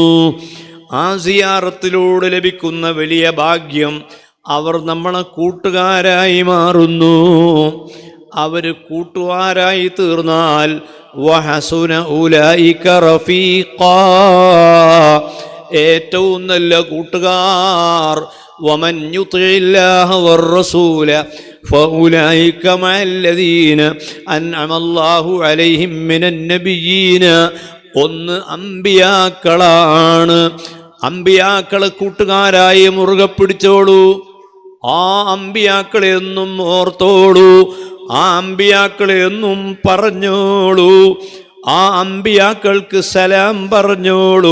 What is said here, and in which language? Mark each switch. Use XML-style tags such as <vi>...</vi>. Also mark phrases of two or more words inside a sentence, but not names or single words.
<ml>ആ സിയാറത്തിലൂടെ ലഭിക്കുന്ന വലിയ ഭാഗ്യം അവർ നമ്മളെ കൂട്ടുകാരായി മാറുന്നു. അവർ കൂട്ടുകാരായി തീർന്നാൽ</ml> <ar>وحسن أولئك رفيقا,</ar> <ml>ഏറ്റവും നല്ല കൂട്ടുകാർ.</ml> <ar>ومن يطع الله والرسول فأولئك مع الذين أنعم الله عليهم من النبيين.</ar> <ml>ഒന്ന് അമ്പിയാക്കളാണ്. അമ്പിയാക്കളെ കൂട്ടുകാരായി മുറുകെ പിടിച്ചോളൂ. ആ അമ്പിയാക്കളെ എന്നും ഓർത്തോളൂ. ആ അമ്പിയാക്കളെ എന്നും പറഞ്ഞോളൂ. ആ അമ്പിയാക്കൾക്ക് സലാം പറഞ്ഞോളൂ.</ml>